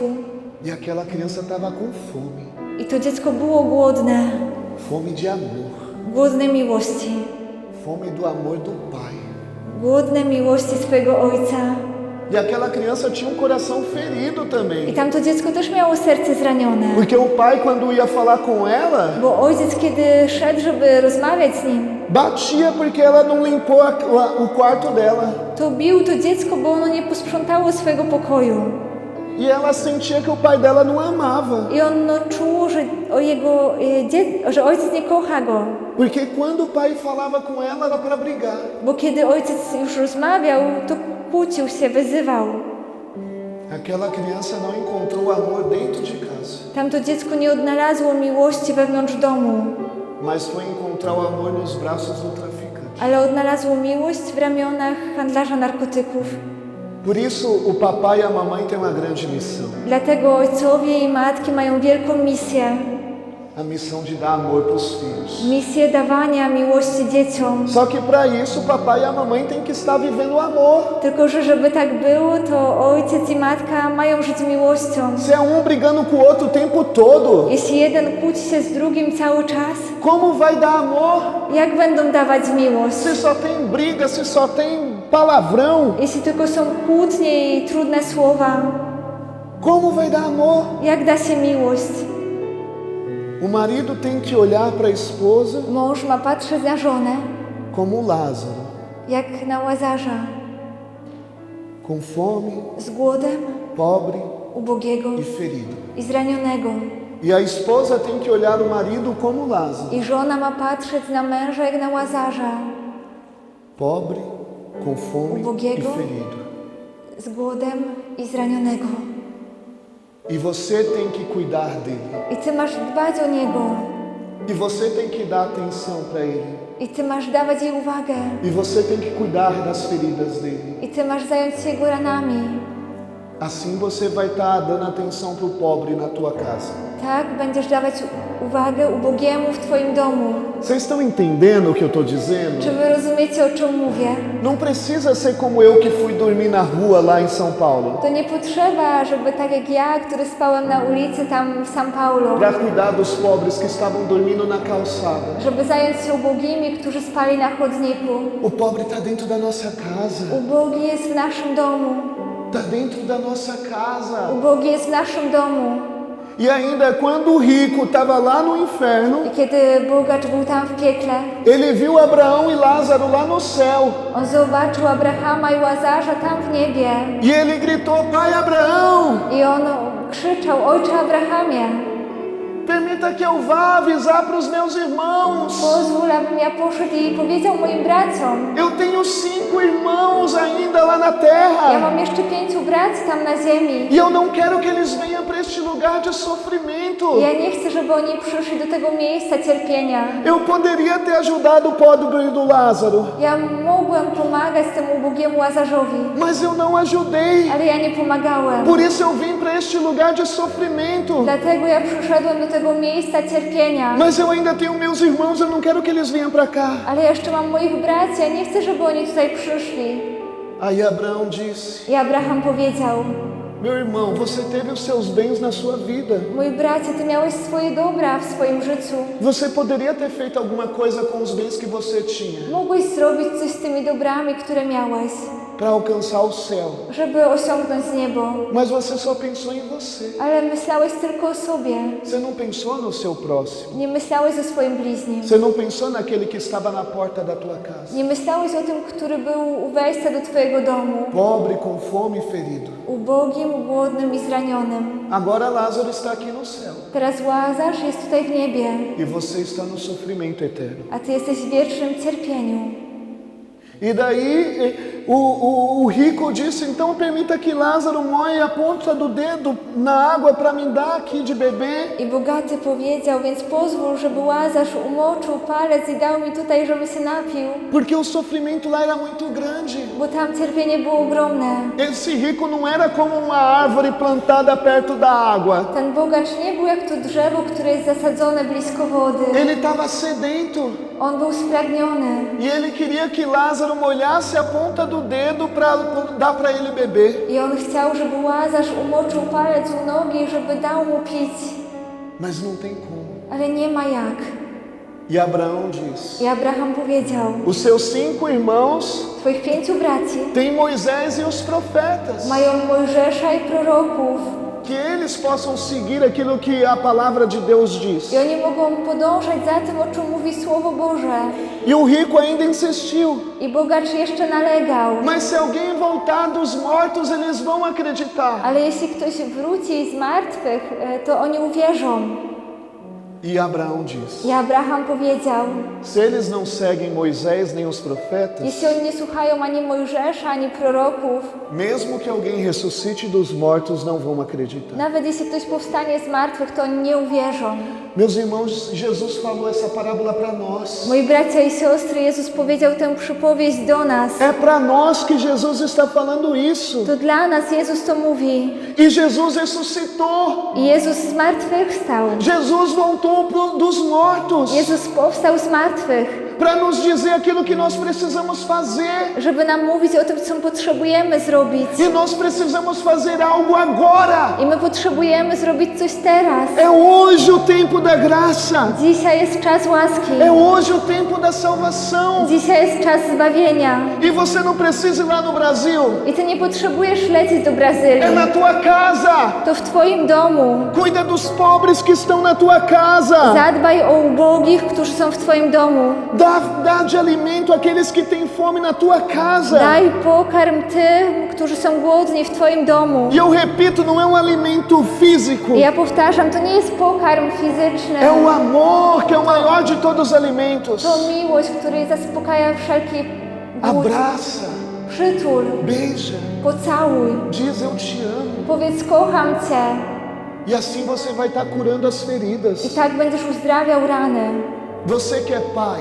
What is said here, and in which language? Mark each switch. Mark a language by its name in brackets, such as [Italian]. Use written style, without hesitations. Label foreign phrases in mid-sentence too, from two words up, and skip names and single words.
[Portuguese] E aquela criança estava com fome. [Polish] I to dziecko było głodne. [Portuguese] Fome de amor. [Polish] Głodne miłości. [Portuguese] Fome do amor do pai. [Polish] Głodne miłości swojego ojca. [Portuguese] E aquela criança tinha coração ferido [Polish] I [Portuguese] também. [Polish] tamto dziecko też miało serce zranione. [Portuguese] Porque o pai, quando ia falar com ela, [Polish] Bo ojciec, kiedy szedł, żeby rozmawiać z nim, [Portuguese] batia porque ela não limpou o quarto dela. [Polish] to bił to dziecko, bo ono nie posprzątało swojego pokoju. [Portuguese] E ela sentia que o pai dela não amava. [Polish] I ono czuło, że, że ojciec nie kocha go. [Portuguese] Porque quando o pai falava com ela, era para brigar. [Polish] Bo kiedy ojciec już rozmawiał, to kłócił się, wyzywał. [Portuguese] Aquela criança não encontrou amor dentro de casa, [Polish] Tamto dziecko nie odnalazło miłości wewnątrz domu, [Portuguese] mas foi encontrar o amor nos braços do traficante. [Polish] ale odnalazło miłość w ramionach handlarza narkotyków. [Portuguese] Por isso, o papai e a mamãe têm uma grande missão. [Polish] Dlatego ojcowie i matki mają wielką misję. [Portuguese] A missão de dar amor para os filhos. [Polish] Misję dawania miłości dzieciom. [Portuguese] Só que para isso, o papai e a mamãe têm que estar vivendo o amor. [Polish] Tylko że żeby tak było, to ojciec i matka mają żyć miłością. [Portuguese] Se é um brigando com o outro o tempo todo, [Polish] Jeśli jeden kłóci się z drugim cały czas, [Portuguese] como vai dar amor? [Polish] jak będą dawać miłość? [Portuguese] Se só tem briga, se só tem palavrão, [Polish] Jeśli tylko są kłótnie i trudne słowa, [Portuguese] como vai dar amor? [Polish] jak da się miłość? [Portuguese] O marido tem que olhar para a esposa [Polish] Mąż ma patrzeć na żonę, [Portuguese] como Lázaro, [Polish] jak na Łazarza, [Portuguese] com fome, [Polish] z głodem, [Portuguese] pobre [Polish] ubogiego [Portuguese] e ferido. [Polish] i zranionego. [Portuguese] E a esposa tem que olhar o marido como Lázaro, [Polish] I żona ma patrzeć na męża jak na Łazarza, [Portuguese] pobre, com fome [Polish] Ubogiego. [Portuguese] e ferido. [Polish] z głodem i zranionego. [Portuguese] E você tem que cuidar dele. [Polish] I ty masz dbać o niego. [Portuguese] E você tem que dar atenção para ele. [Polish] I ty masz dawać jej uwagę. [Portuguese] E você tem que cuidar das feridas dele. [Polish] I ty masz zająć się jego ranami. [Portuguese] Assim você vai estar dando atenção para o pobre na tua casa. [Polish] Tak będziesz dawać uwagę ubogiemu w Twoim domu. [Portuguese] Vocês estão entendendo o que eu estou dizendo? [Polish] Czy Wy rozumiecie, o czym mówię? [Portuguese] Não precisa ser como eu que fui dormir na rua lá em São Paulo, [Polish] To nie potrzeba, żeby tak jak ja, który spałem na ulicy tam w São Paulo, [Portuguese] para cuidar dos pobres que estavam dormindo na calçada. [Polish] żeby zająć się ubogimi, którzy spali na chodniku. [Portuguese] O pobre está dentro da nossa casa. [Polish] Ubogi jest w naszym domu. [Portuguese] Está dentro da nossa casa. [Polish] Ubogi jest w naszym domu. [Portuguese] E ainda quando o rico estava lá no inferno, [Polish] I kiedy bogacz był tam w piekle, [Portuguese] ele viu Abraão e Lázaro lá no céu. [Polish] on zobaczył Abrahama i Łazarza tam w niebie. [Portuguese] E ele gritou: Pai Abraão, [Polish] I on krzyczał: Ojcze Abrahamie, [Portuguese] permita que eu vá avisar para os meus irmãos. [Polish] pozwól, abym ja poszedł i powiedział moim braciom. [Portuguese] Eu tenho 5 irmãos ainda lá na [Polish] Ja [Portuguese] terra. [Polish] mam jeszcze 5 braci tam na ziemi. [Portuguese] E eu não quero que eles venham para este lugar de sofrimento. [Polish] Ja nie chcę, żeby oni przyszli do tego miejsca cierpienia. [Portuguese] Eu poderia ter ajudado o pobre do Lázaro, [Polish] Ja mogłem pomagać temu ubogiemu Łazarzowi, [Portuguese] mas eu não ajudei. [Polish] ale ja nie pomagałem. [Portuguese] Por isso eu vim para este lugar de sofrimento. [Polish] Dlatego ja przyszedłem do tego miejsca cierpienia. [Portuguese] Mas eu ainda tenho meus irmãos, eu não quero que eles venham para cá. [Polish] Ale ja jeszcze mam moich braci, ja nie chcę, żeby oni tutaj przyszli. [Portuguese] Aí Abraão disse: [Polish] I Abraham powiedział: [Portuguese] Meu irmão, você teve os seus bens na sua vida. [Polish] mój bracie, ty miałeś swoje dobra w swoim życiu. [Portuguese] Você poderia ter feito alguma coisa com os bens que você tinha [Polish] Mogłeś zrobić coś z tymi dobrami, które miałeś, [Portuguese] para alcançar o céu. [Polish] żeby osiągnąć niebo. [Portuguese] Mas você só pensou em você. [Polish] Ale myślałeś tylko o sobie. [Portuguese] Você não pensou no seu próximo. [Polish] Nie myślałeś o swoim bliźnim. [Portuguese] Você não pensou naquele que estava na porta da tua casa. [Polish] Nie myślałeś o tym, który był u wejścia do twojego domu. [Portuguese] Pobre, com fome e ferido. [Polish] Ubogim, głodnym i zranionym. [Portuguese] Agora Lázaro está aqui no céu. [Polish] Teraz Łazarz jest tutaj w niebie, [Portuguese] E você está no sofrimento eterno. [Polish] a ty jesteś w wiecznym cierpieniu. [Portuguese] E daí o rico disse: então permita que Lázaro moe a ponta do dedo na água para me dar aqui de beber. [Polish] I bogaty powiedział: więc pozwól, żeby Łazarz umoczył palec i dał mi tutaj, żebym się napił. [Portuguese] Porque o sofrimento lá era muito grande. [Polish] Bo tam cierpienie było ogromne. [Portuguese] Esse rico não era como uma árvore plantada perto da água. [Polish] Ten bogacz nie był jak to drzewo, które jest zasadzone blisko wody. [Portuguese] Ele estava sedento. [Polish] On był spragniony. [Portuguese] E ele queria que Lázaro molhasse a ponta do dedo para dar para ele beber. [Polish] I on chciał, żeby Łazarz umoczył palec u nogi, żeby dał mu pić. [Portuguese] Mas não tem como. [Polish] Ale nie ma jak. [Portuguese] E Abraão disse: [Polish] I Abraham powiedział: [Portuguese] os seus 5 irmãos [Polish] twoich 5 braci [Portuguese] têm Moisés e os profetas. [Polish] mają Mojżesza i proroków. [Portuguese] Que eles possam seguir aquilo que a palavra de Deus diz. [Polish] I oni mogą podążać za tym, o czym mówi Słowo Boże. [Portuguese] E o rico ainda insistiu. [Polish] I bogacz jeszcze nalegał. [Portuguese] Mas se alguém voltar dos mortos, eles vão acreditar. [Polish] Ale jeśli ktoś wróci z martwych, to oni uwierzą. [Portuguese] E Abraão disse: [Polish] I Abraham powiedział: [Portuguese] se eles não seguem Moisés nem os profetas, [Polish] jeśli oni nie słuchają ani Mojżesza, ani proroków, [Portuguese] mesmo que alguém ressuscite dos mortos, não vão acreditar. [Polish] nawet jeśli ktoś powstanie z martwych, to oni nie uwierzą. [Portuguese] Meus irmãos, Jesus falou essa parábola para nós. [Polish] Moi bracia i siostry, Jezus powiedział tę przypowieść do nas. [Portuguese] É para nós que Jesus está falando isso. [Polish] To dla nas Jezus to mówi. [Portuguese] E Jesus ressuscitou. [Polish] I Jezus z martwych stał. [Portuguese] Jesus voltou dos mortos [Polish] Jezus powstał z martwych, [Portuguese] para nos dizer aquilo que nós precisamos fazer. [Polish] żeby nam mówić o tym, co potrzebujemy zrobić. [Portuguese] E nós precisamos fazer algo agora. [Polish] I my potrzebujemy zrobić coś teraz. [Portuguese] É hoje o tempo da graça. [Polish] Dzisiaj jest czas łaski. [Portuguese] É hoje o tempo da salvação. [Polish] Dzisiaj jest czas zbawienia. [Portuguese] E você não precisa ir lá no Brasil. [Polish] I ty nie potrzebujesz lecieć do Brazylii. [Portuguese] É na tua casa. [Polish] To w twoim domu. [Portuguese] Cuida dos pobres que estão na tua casa. [Polish] Zadbaj o ubogich, którzy są w twoim domu. [Portuguese] Dá de alimento àqueles que têm fome na tua casa. [Polish] Daj pokarm tym, którzy są głodni w twoim domu. [Portuguese] E eu repito, não é um físico. [Polish] I ja powtarzam, to nie jest pokarm fizyczny. [Portuguese] É o amor que é o maior de todos os alimentos. [Polish] To miłość, która zaspokaja wszelki głód. [Portuguese] Abraça, [Polish] Przytul, [Portuguese] beija, [Polish] pocałuj, [Portuguese] diz eu te amo. [Polish] powiedz kocham Cię. [Portuguese] E assim você vai estar curando as [Polish] I [Portuguese] feridas. [Polish] tak będziesz uzdrawiał rany. [Portuguese] Você que é pai,